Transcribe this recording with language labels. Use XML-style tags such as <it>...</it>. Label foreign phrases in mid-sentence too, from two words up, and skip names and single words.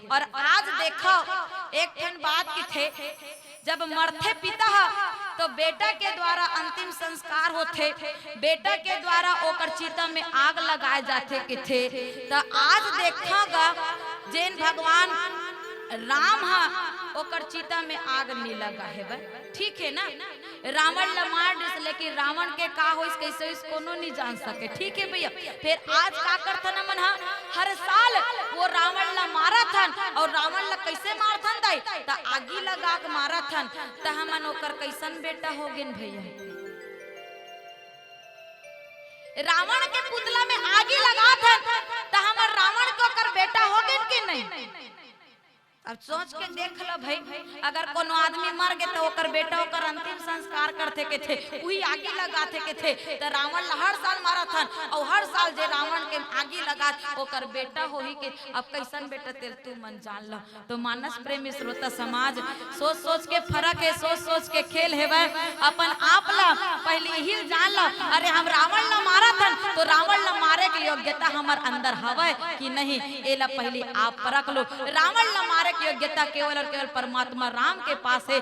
<hne>और आज देखो एक ठन बात की थे जब मरते पिता तो बेटा के द्वारा अंतिम संस्कार होते, बेटा के द्वारा ओकर चिता में आग लगाए जाते के थे। तो आज देखागा जैन भगवान राम हा ओकर चिता में आग नहीं लगा है ठीक है ना। रावण ला मार दिस लेकिन रावण के का होइस कैसे इस कोनो नहीं जान सके ठीक है भैया। फिर आज का करथन मन हर साल वो रावण ला मारा थन और रावण ला कैसे मारथन दाई त आगी लगा के मारा थन। त हमन ओकर कैसन बेटा हो गेन भैया। रावण के पुतला में आगी लगा थन त हमर रावण को ओकर बेटा हो गेन कि नहीं। अब सोच के देख लो भाई अगर कोनो आदमी मर गए तो ओकर बेटा ओकर अंतिम संस्कार करते के थे वही आगी लगाते के थे। तो रावण हर साल मारा था और हर साल जे रावण के आगी लगा ओकर बेटा हो ही के। अब कैसन बेटा तेरे तू मन जान लो। तो मानस प्रेमी श्रोता समाज सोच सोच के फर्क है, सोच सोच के खेल है अपन आप ला पहले ही जान लो। अरे हम रावण ला मारा था तो रावण ला मारे के योग्यता हमार अंदर हवे कि नहीं एला पहले आप परख लो। रावण ला मारे योग्यता केवल और केवल परमात्मा राम के पास है।</hne>